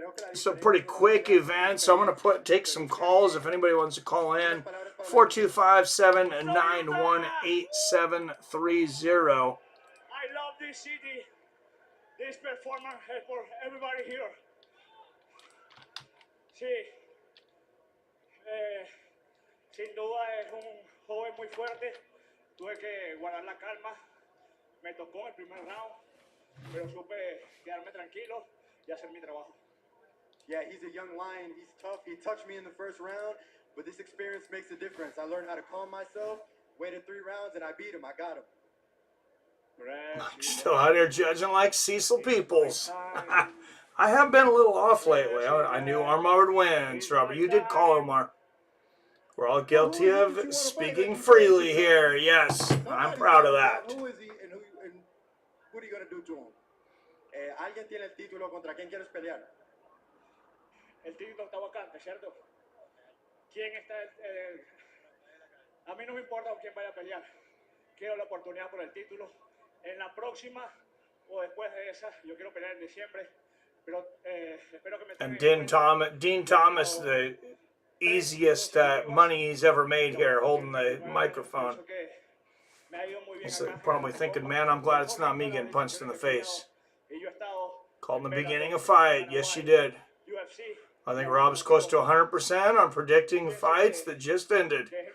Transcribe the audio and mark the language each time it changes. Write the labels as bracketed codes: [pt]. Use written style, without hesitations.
[en] It's a pretty quick event, so I'm going to take some calls if anybody wants to call in. 425-791-8730. I love this city, this performance for everybody here. [es] Sí, sin duda es un joven muy fuerte. Tuve que guardar la calma. Me tocó el primer round. pero supe quedarme tranquilo y hacer mi trabajo. [en] Yeah, he's a young lion. He's tough. He touched me in the first round, but this experience makes a difference. I learned how to calm myself, waited 3 rounds, and I beat him. I got him. Still out here judging like Cecil Peoples. I have been a little off lately. I knew Omar would win. So Robert, you did call Omar. We're all guilty of speaking freely here. Yes, I'm proud of that. Who is he and what are you going to do to him? [es] Alguien tiene el título. ¿Contra quién quieres pelear? El título está vacante, ¿cierto? ¿Quién está? A mí no me importa con quién vaya a pelear. Quiero la oportunidad por el título. En la próxima o después de esa, yo quiero pelear en diciembre. Pero espero que me [en] And Dean Thomas, the easiest money he's ever made here, holding the microphone. He's probably thinking, man, I'm glad it's not me getting punched in the face. Called in the beginning of fight. Yes, you did. I think Rob's close to 100% on predicting fights that just ended.